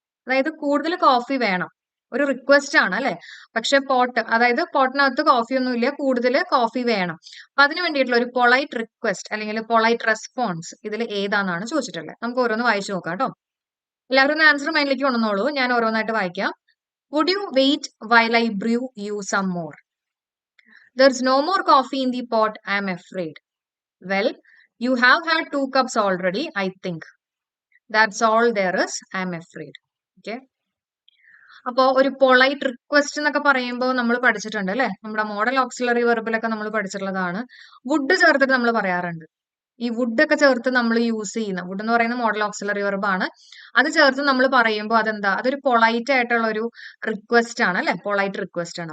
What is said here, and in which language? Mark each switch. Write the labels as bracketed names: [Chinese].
[Malayalam] അതായത് കൂടുതൽ കോഫി വേണം, ഒരു റിക്വസ്റ്റ് ആണ് അല്ലെ. പക്ഷെ പോട്ട്, അതായത് പോട്ടിനകത്ത് കോഫി ഒന്നും ഇല്ല, കൂടുതൽ കോഫി വേണം. അപ്പൊ അതിന് വേണ്ടിയിട്ടുള്ള ഒരു പൊളൈറ്റ് റിക്വസ്റ്റ് അല്ലെങ്കിൽ പൊളൈറ്റ് റെസ്പോൺസ് ഇതിൽ ഏതാണെന്നാണ് ചോദിച്ചിട്ടുള്ളത്. നമുക്ക് ഓരോന്ന് വായിച്ചു നോക്കാം കേട്ടോ. എല്ലാവരും ആൻസർ മൈൻഡിലേക്ക് കൊണ്ടുവന്നോളൂ, ഞാൻ ഓരോന്നായിട്ട് വായിക്കാം. [English] Would you wait while I brew you some more? There's no more coffee in the pot, I'm afraid. Well, you have had 2 cups already, I think. That's all there is, I'm afraid. Okay. [Malayalam] അപ്പോ ഒരു polite request എന്നൊക്കെ പറയുമ്പോൾ നമ്മൾ പഠിച്ചിട്ടുണ്ട് അല്ലെ, നമ്മുടെ modal auxiliary വെർബിലൊക്കെ നമ്മൾ പഠിച്ചിട്ടുള്ളതാണ്. Would ചേർത്തിട്ട് നമ്മൾ പറയാറുണ്ട്. ഈ വുഡ് ഒക്കെ ചേർത്ത് നമ്മൾ യൂസ് ചെയ്യുന്ന, വുഡ് എന്ന് പറയുന്ന മോഡൽ ഓക്സിലറി വെർബാണ്. അത് ചേർത്ത് നമ്മൾ പറയുമ്പോൾ അതെന്താ, അതൊരു പൊളൈറ്റ് ആയിട്ടുള്ള ഒരു റിക്വസ്റ്റ് ആണ് അല്ലെ, പൊളൈറ്റ് റിക്വസ്റ്റ് ആണ്.